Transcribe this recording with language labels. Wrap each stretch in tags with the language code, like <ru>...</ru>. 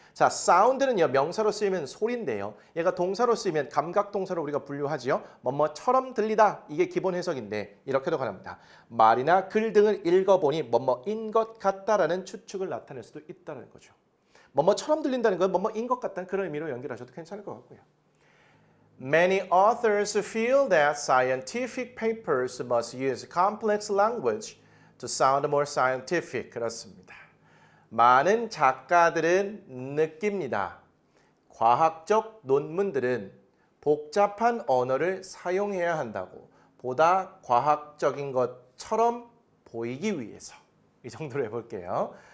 <ko>자, sound는요 명사로 쓰이면 소리인데요. 얘가 동사로 쓰이면 감각동사로 우리가 분류하지요. 뭐뭐처럼 들리다 이게 기본 해석인데 이렇게도 가능합니다. 말이나 글 등을 읽어보니 뭐뭐인 것 같다라는 추측을 나타낼 수도 있다는 거죠. 뭐뭐처럼 들린다는 건 뭐뭐인 것 같다는 그런 의미로 연결하셔도 괜찮을 것 같고요.</ko> <en>Many authors feel that scientific papers must use complex language to sound more scientific.</en> <ko>그렇습니다. 많은 작가들은 느낍니다. 과학적 논문들은 복잡한 언어를 사용해야 한다고 보다 과학적인 것처럼 보이기 위해서. 이 정도로 해볼게요.</ko>